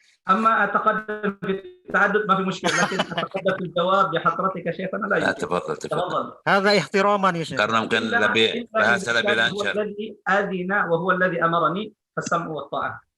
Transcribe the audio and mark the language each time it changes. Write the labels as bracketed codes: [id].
[ar] أما أتقدم بالتعدد ما في مشكلة لكن أتقدم في الجواب بحضرتك شيخنا لا يمكن. تفضل. هذا احتراما يا شيخ. [id] karena mungkin lebih bahasa lebih lancar. [ar] هو الذي أذن وهو الذي أمرني فالسمع والطاعة.